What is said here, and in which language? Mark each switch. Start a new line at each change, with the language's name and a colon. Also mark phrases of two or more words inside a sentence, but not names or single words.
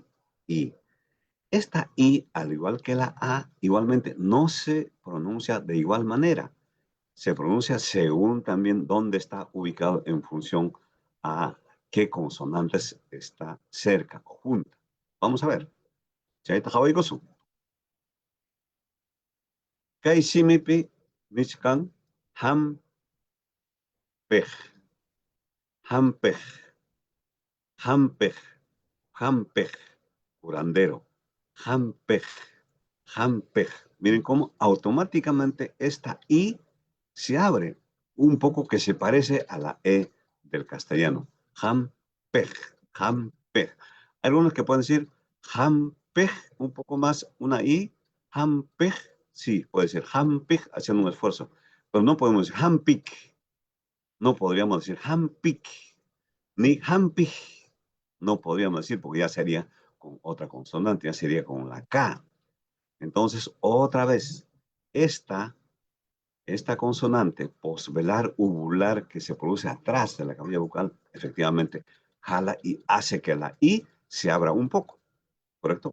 Spanish: Esta I, al igual que la A, igualmente no se pronuncia de igual manera. Se pronuncia según también dónde está ubicado en función a qué consonantes está cerca o junta. Vamos a ver.
Quechua: Chaita Hawaii Gosu. Kai simipi michkan ham pej. Ham pej. Ham pej. Ham pej. Curandero. Ham pej. Ham pej.
Spanish: Miren cómo automáticamente esta I se abre un poco que se parece a la E del castellano.
Quechua: Ham pej. Ham pej.
Spanish: Algunos que pueden decir
Quechua: ham pej,
Spanish: un poco más una I.
Quechua: Ham pej.
Spanish: Sí, puede ser
Quechua: ham pej
Spanish: haciendo un esfuerzo. Pero no podemos decir
Quechua: ham pik.
Spanish: No podríamos decir
Quechua: ham pik.
Spanish: Ni
Quechua: ham pij.
Spanish: No podríamos decir porque ya sería con otra consonante, ya sería con la K. Entonces, otra vez, esta consonante posvelar uvular que se produce atrás de la cavidad bucal, efectivamente, jala y hace que la I se abra un poco, ¿correcto?